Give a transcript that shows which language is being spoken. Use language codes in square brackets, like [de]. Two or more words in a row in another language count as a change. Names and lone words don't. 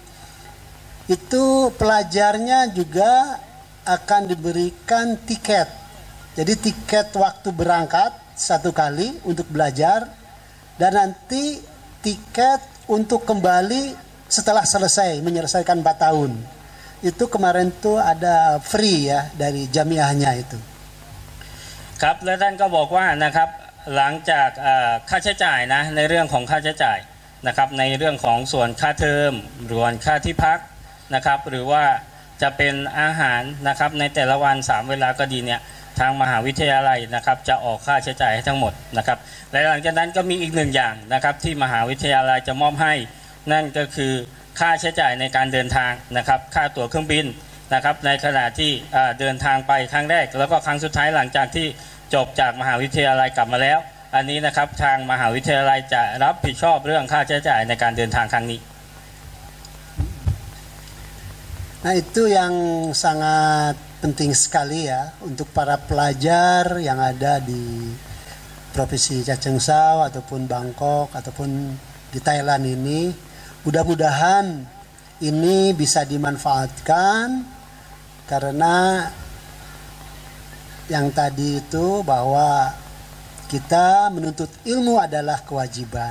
[id] Itu pelajarnya juga akan diberikan tiket. Jadi tiket waktu berangkat 1 kali untuk belajar dan nanti tiket untuk kembali setelah selesai menyelesaikan 4 tahun. Itu kemarin tuh ada free ya dari jamiahnya itu. [th] ครับและท่านก็บอกว่านะครับหลังจากค่าใช้จ่ายนะในเรื่องของค่าใช้จ่ายนะครับในเรื่องของส่วนค่าเทอมส่วนค่าที่ พักนะครับหรือว่าจะเป็นอาหารนะครับในแต่ละวัน3 เวลาก็ดีเนี่ยทางมหาวิทยาลัยนะครับจะออกค่าใช้จ่ายให้ทั้งหมดนะครับและหลังจากนั้นก็มีอีก1 อย่างนะครับที่มหาวิทยาลัยจะมอบให้นั่นก็คือค่าใช้จ่ายในการเดินทางนะครับค่าตั๋วเครื่องบินนะครับในขณะที่เดินทางไปครั้งแรกแล้วก็ครั้งสุดท้ายหลังจากที่จบจากมหาวิทยาลัยกลับมาแล้วอันนี้นะครับทางมหาวิทยาลัยจะรับผิดชอบเรื่องค่าใช้จ่ายในการเดินทางครั้งนี้ [id] Nah, itu yang sangat penting sekali ya untuk para pelajar yang ada di Provinsi Chachoengsao ataupun Bangkok ataupun di Thailand ini. Mudah-mudahan ini bisa dimanfaatkan karena yang tadi itu bahwa kita menuntut ilmu adalah kewajiban.